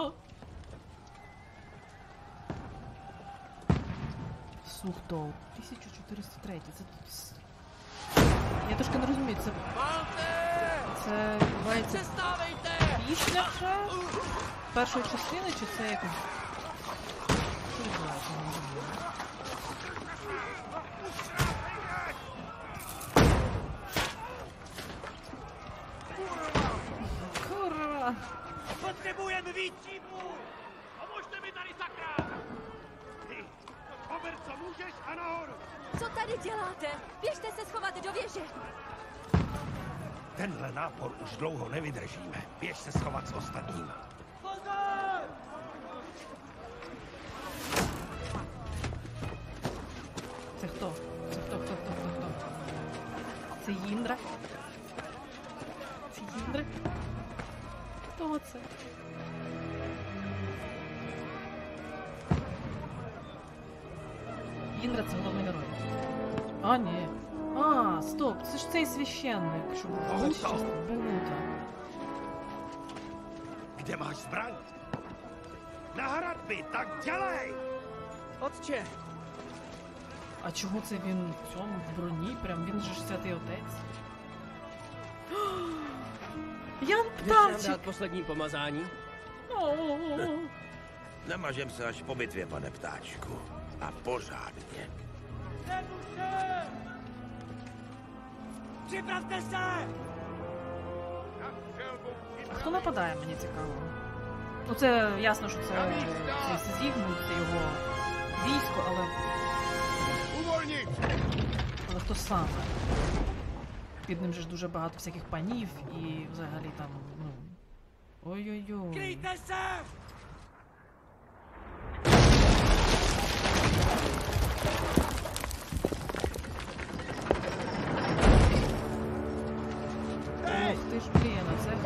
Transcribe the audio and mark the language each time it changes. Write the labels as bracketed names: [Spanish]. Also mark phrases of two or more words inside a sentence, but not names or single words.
[Ukrainian] Сухтол. 1403. Це тут... Я трошки не розумію, це відбувається після вже першої частини, чи це якось... Що відбувається? Не розумію. [Czech] Kurwa! Potřebujeme víc šípů! Pomožte mi tady, sakra! Ty, pober, co můžeš a nahoru! Co tady děláte? Běžte se schovat do věže! Tenhle nápor už dlouho nevydržíme. Běž se schovat s ostatníma. Pozor! [Ukrainian] Це хто? Це Їндра? Це Їндра? Хто це? Їндра — це головний герой. Ні. Стоп, це ж цей священник, що був в першій частині. Богута. [Czech] Kde máš zbraň? Na hradby, tak dělej! Otče! [Ukrainian] А чого це він в цьому, в броні? Прям він же ж святий отець. Jan Chceš nám Ptáček! dát poslední pomazání? Namažem se až po bitvě, pane ptáčku. A pořádně. Připravte se! А хто нападає, мені цікаво. Це ясно, що це Сигізмунд, це його військо, але... Але хто саме? Під ним же ж дуже багато всяких панів і взагалі там, Ой-ой-ой. [Czech] Kryjte se! [Ukrainian] Ох ти ж, блін, а це...